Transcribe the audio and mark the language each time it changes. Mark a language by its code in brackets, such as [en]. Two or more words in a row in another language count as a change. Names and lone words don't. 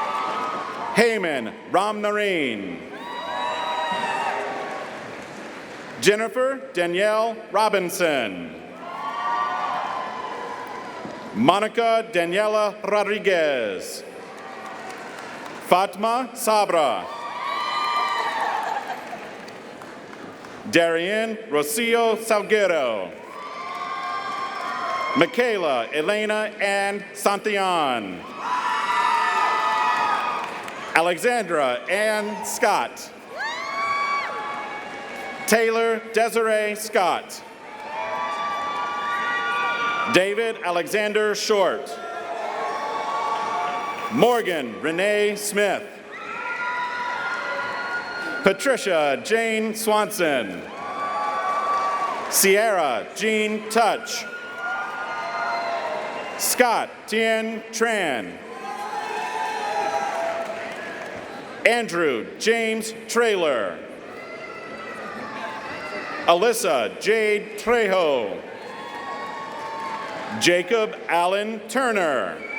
[en] Heyman Ram Nareen. Jennifer Danielle Robinson. Monica Daniela Rodriguez. Fatma Sabra. Darian Rocio Salguero. Michaela Elena Ann Santillan. Alexandra Ann Scott. Taylor Desiree Scott. David Alexander Short. Morgan Renee Smith. Patricia Jane Swanson. Sierra Jean Touch. Scott Tien Tran. Andrew James Traylor. Alyssa Jade Trejo. Jacob Allen Turner.